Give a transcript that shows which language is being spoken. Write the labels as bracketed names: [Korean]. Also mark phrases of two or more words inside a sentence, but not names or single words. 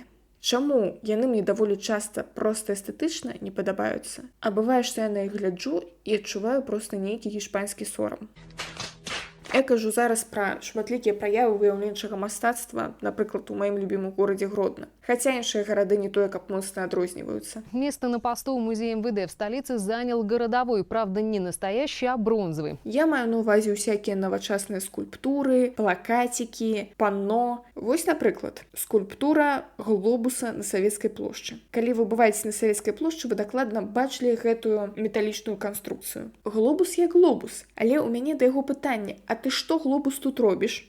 [Belarusian] Чаму яны мне даволі часта проста эстэтычна не падабаюцца, а бывае, што я на іх гляджу і адчуваю проста нейкі гішпанскі сорам. Я кажу зараз пра шматлікія праявы выяўленчага мастацтва, напрыклад, у маім любімым горадзе Гродно. Хаця іншыя гарады не тое, каб моцна адрозніваюцца. [Russian] Место на посту в музее МВД в столице занял городовой, правда, не настоящий, а бронзовый. [Belarusian] Я маю на ўвазе ўсякія навачасныя скульптуры, плакацікі, панно. Вось, напрыклад, скульптура глобуса на Савецкай плошчы. Калі вы бываеце на Савецкай плошчы, вы дакладна бачылі гэтую металічную канструкцыю. Глобус як глобус, але ў мяне да яго пытанне: а ты што глобус тут робіш?